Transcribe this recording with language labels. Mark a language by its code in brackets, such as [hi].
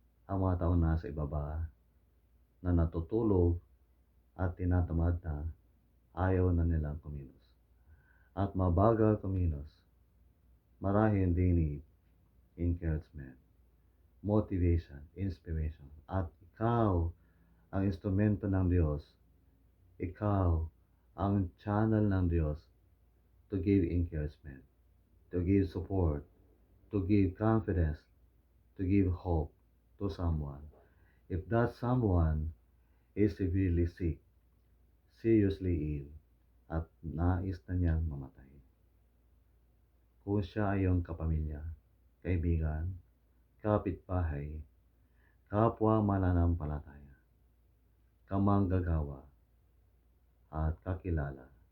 [tl] Ang mga taong nasa ibaba na natutulog at tinatamad na ayaw na nilang kumilos. At mabagal kumilos, marahil [en] they need encouragement, motivation, inspiration. [tl] At ikaw ang instrumento ng Diyos. Ikaw ang channel ng Diyos [en] to give encouragement, to give support, to give confidence, to give hope to someone. If that someone is severely sick, seriously ill, [tl] at nais na niyang mamatay. Kung siya ay iyong kapamilya, kaibigan, kapitbahay, kapwa mananampalataya, kamanggagawa, at kakilala.